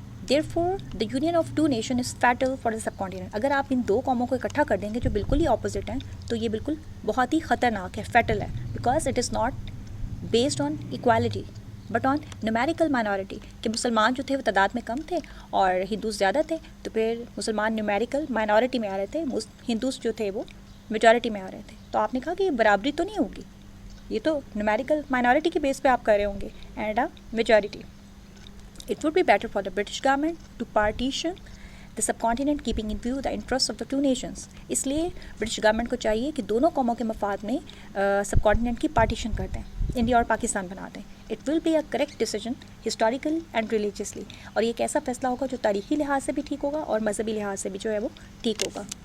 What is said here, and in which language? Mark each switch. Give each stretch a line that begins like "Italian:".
English: Therefore, the union of two nations is fatal for the subcontinent.
Urdu: اگر آپ ان دو قوموں کو اکٹھا کر دیں گے جو بالکل ہی اپوزٹ ہیں تو یہ بالکل بہت ہی خطرناک ہے، فیٹل ہے.
English: Because it is not based on equality but on numerical minority.
Urdu: کہ مسلمان جو تھے وہ تعداد میں کم تھے اور ہندوز زیادہ تھے، تو پھر مسلمان نیومیریکل مائنورٹی میں آ رہے تھے، ہندوز جو تھے وہ میجورٹی میں آ رہے تھے. تو آپ نے کہا کہ یہ برابری تو نہیں ہوگی، یہ تو نیومیریکل مائنورٹی کے بیس پہ آپ کر رہے ہوں گے
English: And a majority. It would be better for the British government to partition the subcontinent keeping in view the interests of the two nations.
Urdu: اس لیے برٹش گورنمنٹ کو چاہیے کہ دونوں قوموں کے مفاد میں سب کانٹیننٹ کی پارٹیشن کر دیں، انڈیا اور پاکستان بنا دیں.
English: It will be a correct decision historically and religiously.
Urdu: اور یہ ایک ایسا فیصلہ ہوگا جو تاریخی لحاظ سے بھی ٹھیک ہوگا اور مذہبی لحاظ سے بھی جو ہے وہ ٹھیک ہوگا.